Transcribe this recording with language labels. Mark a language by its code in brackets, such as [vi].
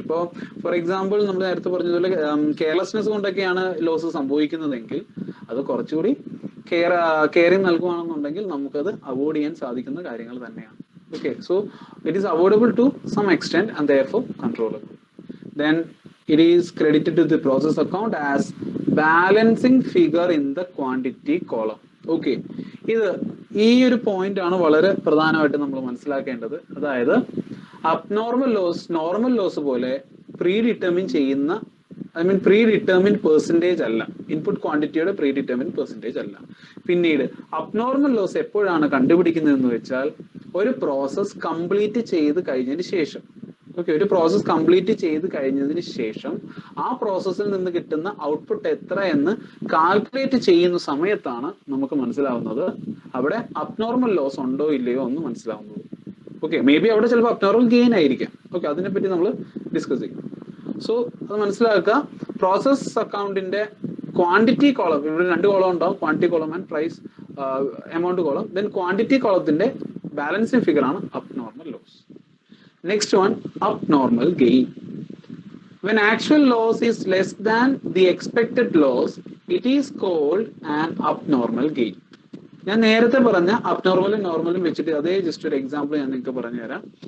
[ml] ഇപ്പോൾ for example നമ്മൾ നേരത്തെ പറഞ്ഞതുപോലെ കെയർലെസ്നെസ് കൊണ്ടൊക്കെയാണ് ലോസ് സംഭവിക്കുന്നതെങ്കിൽ അത് കുറച്ചുകൂടി കെയറിങ് നൽകുകയാണെന്നുണ്ടെങ്കിൽ നമുക്കത് അവോയ്ഡ് ചെയ്യാൻ സാധിക്കുന്ന കാര്യങ്ങൾ തന്നെയാണ്. [en] Okay, so it is avoidable to some extent and therefore controllable. Then it is credited to the process account as balancing figure in the quantity column. Okay, [ml] ഇത് ഈ ഒരു പോയിന്റ് ആണ് വളരെ പ്രധാനമായിട്ട് നമ്മൾ മനസ്സിലാക്കേണ്ടത്. അതായത് അബ്നോർമൽ ലോസ് നോർമൽ ലോസ് പോലെ പ്രീ ഡിറ്റർമിൻ ചെയ്യുന്ന പ്രീ ഡിറ്റർമിൻഡ് പെർസെൻറ്റേജ് അല്ല, ഇൻപുട്ട് ക്വാണ്ടിറ്റിയുടെ പ്രീ ഡിറ്റർമിൻഡ് പെർസെൻറ്റേജ് അല്ല. പിന്നീട് അബ്നോർമൽ ലോസ് എപ്പോഴാണ് കണ്ടുപിടിക്കുന്നതെന്ന് വെച്ചാൽ ഒരു പ്രോസസ് കംപ്ലീറ്റ് ചെയ്ത് കഴിഞ്ഞതിന് ശേഷം. ഓക്കെ, ഒരു പ്രോസസ് കംപ്ലീറ്റ് ചെയ്ത് കഴിഞ്ഞതിന് ശേഷം ആ പ്രോസസ്സിൽ നിന്ന് കിട്ടുന്ന ഔട്ട്പുട്ട് എത്ര എന്ന് കാൽക്കുലേറ്റ് ചെയ്യുന്ന സമയത്താണ് നമുക്ക് മനസ്സിലാവുന്നത് അവിടെ അബ്നോർമൽ ലോസ് ഉണ്ടോ ഇല്ലയോ എന്ന് മനസ്സിലാവുന്നത്. ഓക്കെ, മേ ബി അവിടെ ചിലപ്പോൾ അബ്നോർമൽ ഗെയിൻ ആയിരിക്കാം. ഓക്കെ, അതിനെപ്പറ്റി നമ്മൾ ഡിസ്കസ് ചെയ്യും. സോ അത് മനസ്സിലാക്കുക. പ്രോസസ് അക്കൗണ്ടിന്റെ ക്വാണ്ടിറ്റി കോളം, ഇവിടെ 2 കോളം ഉണ്ടാവും, quantity column and price amount column. Then quantity കോളത്തിന്റെ balancing figure ആണ് abnormal loss. [en] Next one, abnormal gain. When actual loss is less than the expected loss, it is called an abnormal gain. [ml] ഞാൻ നേരത്തെ പറഞ്ഞ അബ്നോർമലും നോർമലും വെച്ചിട്ട് അതേ just ഒരു example ഞാൻ നിങ്ങൾക്ക് പറഞ്ഞു തരാം.